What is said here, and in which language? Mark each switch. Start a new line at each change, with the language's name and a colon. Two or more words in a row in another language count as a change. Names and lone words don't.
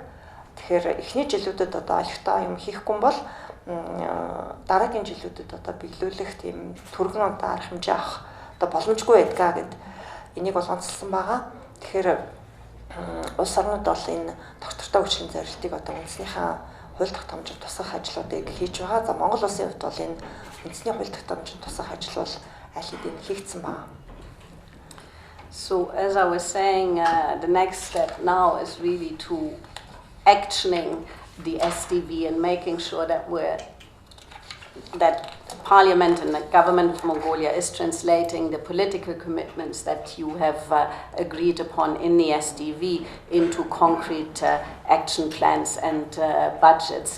Mongolian: Тэгэхээр эхний жилүүдэд одоо олигтой юм хийхгүй бол дараагийн жилүүдэд одоо биелүүлэх тийм түргэн одоо арга хэмжээ авах одоо боломжгүй байдгаа гэд энийг бол онцлсан байгаа. Тэгэхээр улс орнууд бол энэ доктортой хөгжлийн зорилтыг одоо үндэснийхээ хууль тогтоомжид тусгах ажлуудыг хийж байгаа. За Монгол улсын хувьд бол энэ үндэсний хууль тогтоомжид тусгах ажил бол аль хэдийн хийгдсэн байгаа.
English: So as I was saying, the next step now is really to actioning the SDV and making sure that that Parliament and the government of Mongolia is translating the political commitments that you have agreed upon in the SDV into concrete action plans and budgets.